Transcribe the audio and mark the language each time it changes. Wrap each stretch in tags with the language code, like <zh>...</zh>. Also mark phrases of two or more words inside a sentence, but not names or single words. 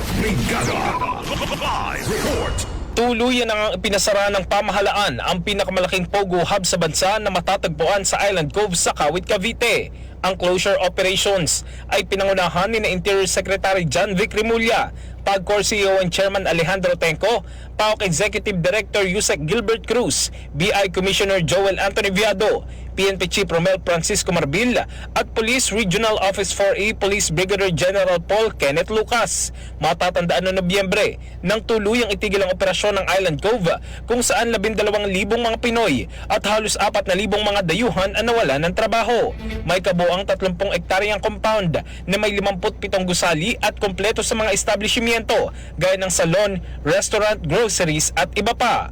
<en>Brigada! Live report!</en> <tl>Tuluyan ang pinasara ng pamahalaan ang pinakamalaking Pogo Hub sa bansa na matatagpuan sa Island Cove sa Kawit, Cavite. Ang</tl> <en>closure operations</en> <tl>ay pinangunahan ni Interior Secretary John Vic Remulla, PAGCOR CEO and Chairman Alejandro Tenco, PAOK Executive Director Yusek Gilbert Cruz, BI Commissioner Joel Anthony Viado, PNP Chief Romel Francisco Marbil at Police Regional Office 4A Police Brigadier General Paul Kenneth Lucas. Matatandaan noong Nobyembre nang tuluyang itigil ang operasyon ng Island Cove kung saan 12,000 mga Pinoy at halos 4,000 mga dayuhan ang nawala ng trabaho. May kabuang 30 ektaryang compound na may 57 gusali at kompleto sa mga establishmento gaya ng salon, restaurant, groceries at iba pa.</tl>